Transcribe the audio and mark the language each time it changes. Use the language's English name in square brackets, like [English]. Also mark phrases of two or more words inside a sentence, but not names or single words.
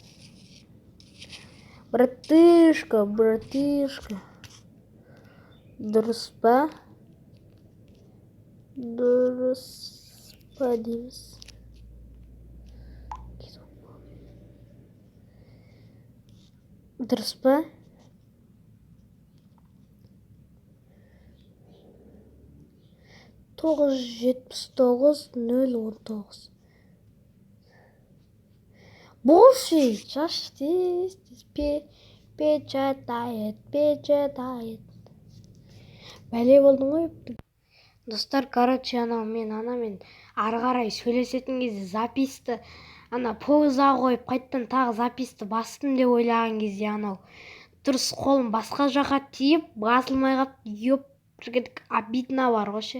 [Kazakh] Братишка. Дұрыс па дейміз. Дұрыс па? Тоғыз 79-019. [English] Bullshit, just this печатает. [Kazakh] Бәле болдың ғой. Достар, короче, мен ары қарай сөйлесетін кезде записті, пауза қойып, қайттан тағы записті бастым деп ойлаған кезде дұрыс қолым басқа жаққа тиіп, басылмай қап, обидно бар ғой.